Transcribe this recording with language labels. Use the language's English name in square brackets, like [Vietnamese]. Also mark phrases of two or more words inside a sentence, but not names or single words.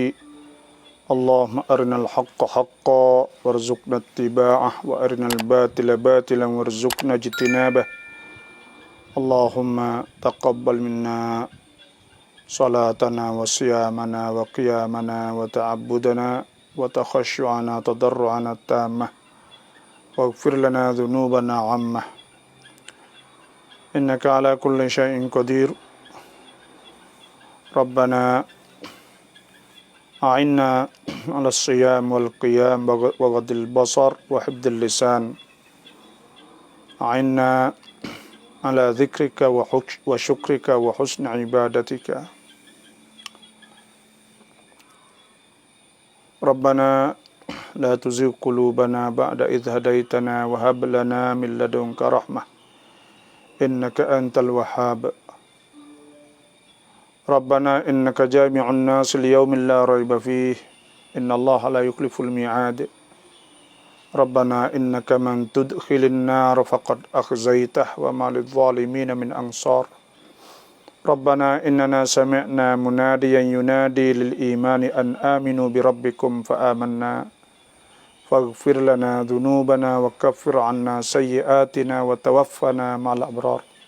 [Arabic] اللهم أرنا الحق حقا وارزقنا اتباعه وأرنا الباطل باطلا وارزقنا اجتنابه اللهم تقبل منا صلاتنا وصيامنا وقيامنا وتعبدنا وتخشعنا تضرعنا تامة واغفر لنا ذنوبنا عامة إنك على كل شيء قدير ربنا أعنا على الصيام والقيام وغض البصر وحفظ اللسان أعنا على ذكرك وشكرك وحسن عبادتك ربنا لا تزغ قلوبنا بعد إذ هديتنا وهب لنا من لدنك رحمة إنك أنت الوهاب ربنا إنك جامع الناس ليوم لا ريب فيه إن الله لا يخلف الميعاد ربنا إنك من تدخل النار فقد أخزيته وما للظالمين من أنصار ربنا إننا سمعنا مناديا ينادي للإيمان أن آمنوا بربكم فآمنا فاغفر لنا ذنوبنا وكفر عنا سيئاتنا وتوفنا مع الأبرار